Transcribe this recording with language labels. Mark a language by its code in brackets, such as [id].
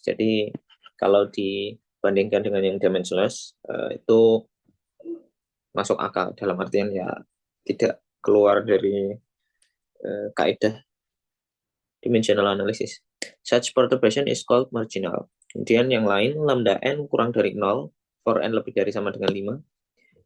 [id] Jadi kalau dibandingkan dengan yang dimensionless itu masuk akal dalam artian ya tidak keluar dari kaidah dimensional analysis. [en] Such perturbation is called marginal. [id] Kemudian yang lain lambda n kurang dari 0 for n lebih dari sama dengan 5.